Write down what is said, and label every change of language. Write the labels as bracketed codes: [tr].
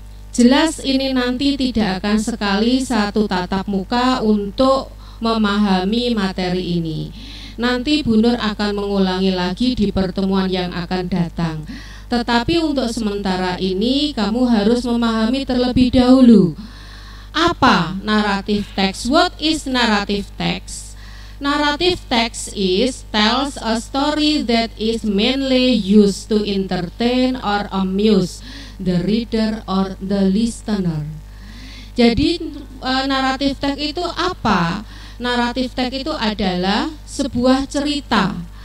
[id] Jelas ini nanti tidak akan sekali satu tatap muka untuk memahami materi ini. Nanti Bu Nur akan mengulangi lagi di pertemuan yang akan datang. Tetapi untuk sementara ini kamu harus memahami terlebih dahulu. Apa [en] narrative text? What is narrative text? Narrative text tells a story that is mainly used to entertain or amuse the reader or the listener. [id] Jadi narrative text itu apa? Narrative text itu adalah sebuah cerita.